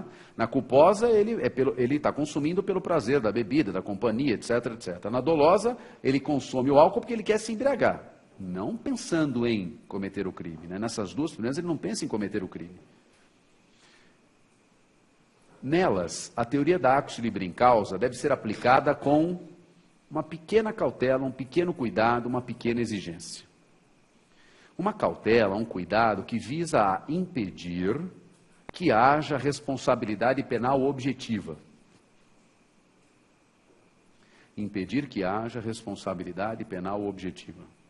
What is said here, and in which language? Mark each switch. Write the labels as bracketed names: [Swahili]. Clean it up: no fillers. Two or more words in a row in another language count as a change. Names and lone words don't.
[Portuguese] Na culposa, ele está consumindo pelo prazer da bebida, da companhia, etc, etc. Na dolosa, ele consome o álcool porque ele quer se embriagar, não pensando em cometer o crime, né? Nessas duas primeiras, ele não pensa em cometer o crime. Nelas, a teoria da [Latin] actus libere in causa [Portuguese] deve ser aplicada com uma pequena cautela, um pequeno cuidado, uma pequena exigência. Uma cautela, um cuidado que visa a impedir que haja responsabilidade penal objetiva. Impedir que haja responsabilidade penal objetiva.